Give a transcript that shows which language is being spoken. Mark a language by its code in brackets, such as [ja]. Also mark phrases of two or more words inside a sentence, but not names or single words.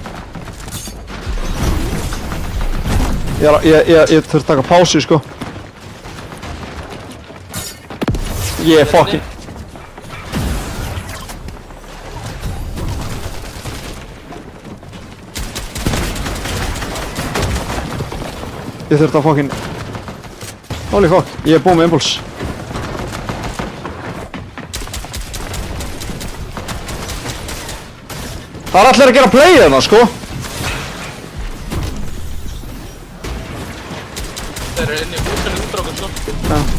[is] Ég þurft að taka pásu sko. Ég er fucking... Ég þurft að fucking... [en] Holy fuck, [is] ég er búinn með impuls. Það er allir að gera play þarna sko. þeir eru inni í húsinu út frá okkur svo. Ja.